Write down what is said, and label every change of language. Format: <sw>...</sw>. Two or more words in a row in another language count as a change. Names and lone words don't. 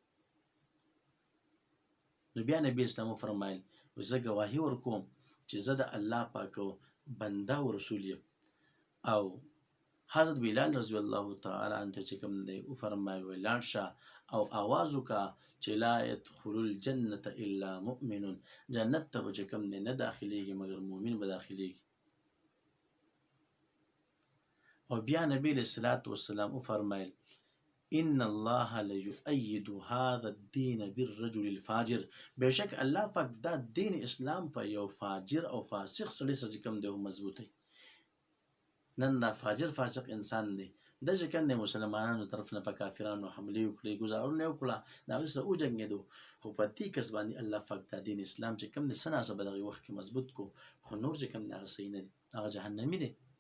<ps>نو بیا نبي اسلام وفرمایل زه ګواهي ورکوم چې زه د الله پاک بنده او رسول یم. او حضرت بلال</ps> <ar>رضی الله تعالی عنه</ar> <ps>چې کوم دی وفرمایل لاړ شه او आवाज وکړه چې</ps> <ar>لا يدخل الجنه الا مؤمن،</ar> <ps>جنت ته چې کوم نه داخليږي مگر مؤمن به داخليږي. او بیا نبی</ps> <ar>صلی الله علیه وسلم</ar> <ps>فرمایل</ps> <ar>ان الله ليؤيد هذا الدين بالرجل الفاجر،</ar> <ps>بشک الله پاک دا دین اسلام په یو فاجر او فاسق سړي سره کوم دی مضبوطی. نن دا فاجر فاسق انسان دی د چې کوم د مسلمانانو طرف نه په کافرانو حمله وکړي گزارونه وکړه دا وسه او جنگیدو، خو په دې کس باندې الله پاک دا دین اسلام چې کوم د سناسه په دغه وخت کې مضبوط کو، خو نور چې کوم دا صحیح نه دی هغه جهنمی دی.</ps>